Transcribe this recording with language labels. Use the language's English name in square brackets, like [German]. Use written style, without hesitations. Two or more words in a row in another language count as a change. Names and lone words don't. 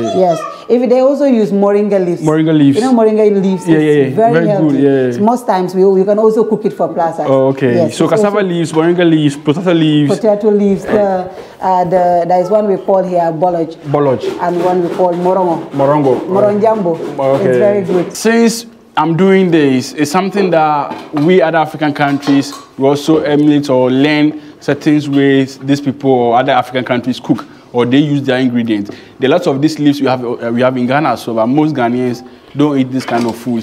[English] Yes. If they also use moringa leaves. Moringa leaves. You know moringa leaves. It's very healthy. Good, yeah. So most times we can also cook it for plassas. Oh, okay. Yes, so cassava leaves, moringa leaves, potato leaves. Potato leaves. There is one we call here boloj. Boloj. And one we call morongo. Morongo. Moronjambo. Okay. It's very good. Since I'm doing this, it's something that we other African countries we also emulate or learn certain ways these people or other African countries cook or they use their ingredients. There are lots of these leaves we have in Ghana, so but most Ghanaians don't eat this kind of food.